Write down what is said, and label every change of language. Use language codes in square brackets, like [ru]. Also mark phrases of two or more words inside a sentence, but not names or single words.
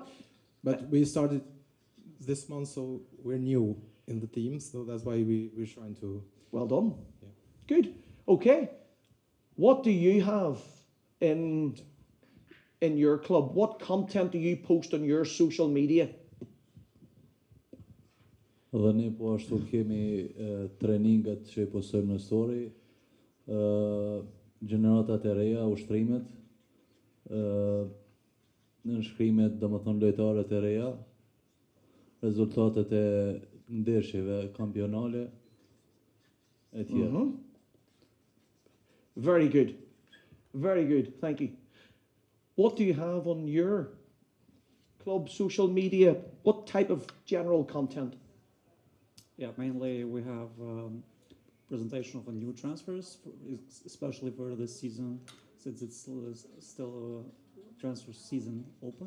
[en] But we started this month, so we're new in the team, so that's why we're trying to... Well done. Yeah. Good. Okay. What do you have in your club? What content do you post on your social media? [sq] Dhe ne po ashtu kemi treningat që i postojmë në story, gjeneratat e reja, ushtrimet, nënshkrimet, domethënë lojtarët e reja, rezultatet e ndeshjeve kampionale e tjera. [en] Mm-hmm. Very good. Very good. Thank you. What do you have on your club social media? What type of general content? Yeah, mainly we have presentation of the new transfers, especially for this season, since it's still a transfer season open.